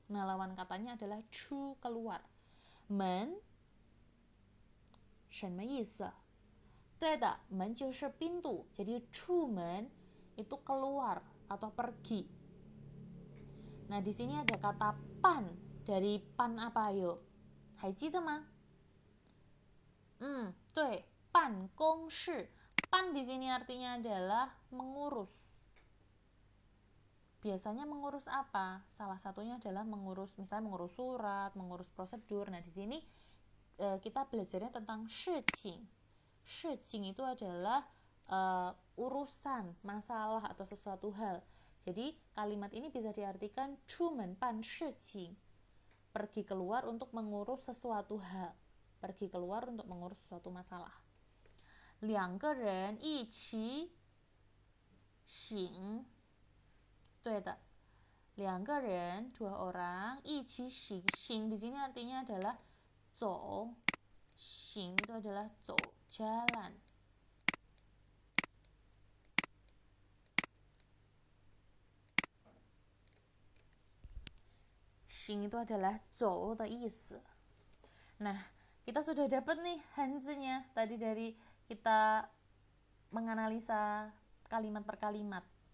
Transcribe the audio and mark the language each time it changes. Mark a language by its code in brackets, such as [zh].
[id] Nah, lawan katanya adalah 出 keluar. [zh] 门什么意思？对的，门就是 pintu. [id] Jadi 出门 itu keluar atau pergi. Nah, di sini ada kata pan. Dari pan apa ayo? [zh] 还记得吗？对，办公室. [id] Pan di sini artinya adalah mengurus. Biasanya mengurus apa? Salah satunya adalah misalnya mengurus surat, mengurus prosedur. Nah, di sini kita belajarnya tentang 事情. 事情itu adalah urusan, masalah atau sesuatu hal. Jadi kalimat ini bisa diartikan [zh] 出门办事情, [id] pergi keluar untuk mengurus sesuatu hal, pergi keluar untuk mengurus suatu masalah. [zh] 两个人一起行. 对的, 两个人, [id] dua orang, [zh] 一起行. [id] 行 di sini artinya adalah 走. 行 itu adalah 走, jalan. Xing itu adalah [zh] 走 的意思. [id] Nah, kita sudah dapat nih hanzi-nya tadi dari kita menganalisa kalimat per kalimat.